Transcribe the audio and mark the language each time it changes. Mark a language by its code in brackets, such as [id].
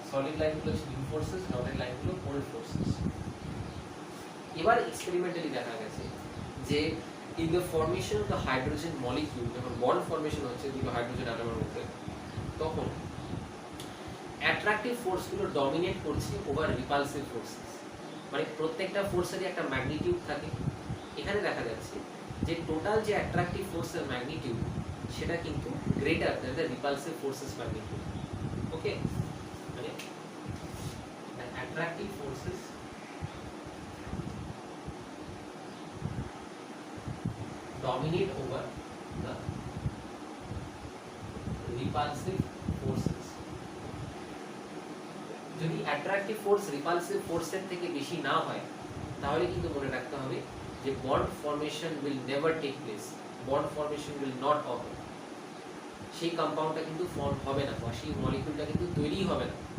[bn] Solid লাইনগুলো হচ্ছে new forces, dotted লাইনগুলো ওল্ড ফোর্সেস। এবার এক্সপেরিমেন্টালি দেখা গেছে যে [en] in the formation of the hydrogen molecule, [bn] যখন বন্ড ফর্মেশন হচ্ছে দুটো হাইড্রোজেন অ্যাটমের মধ্যে, তখন অ্যাট্রাকটিভ ফোর্সগুলো ডমিনেট করছে ওভার রিপালসিভ ফোর্সেস। মানে প্রত্যেকটা ফোর্সেরই একটা ম্যাগনিটিউড থাকে। এখানে দেখা যাচ্ছে যে টোটাল যে অ্যাট্রাকটিভ ফোর্সের ম্যাগনিটিউড সেটা কিন্তু [en] Greater than the repulsive forces magnitude. Okay, মানে attractive forces dominate over the repulsive forces. [bn] যদি অ্যাট্রাকটিভ ফোর্স রিপালসিভ ফোর্সের থেকে বেশি না হয়, তাহলে কিন্তু মনে রাখতে হবে যে [en] Bond formation will never take place, bond formation will not occur. [bn] সেই কম্পাউন্ডটা কিন্তু ফর্ম হবে না, বা সেই মলিকিউলটা কিন্তু তৈরি হবে না।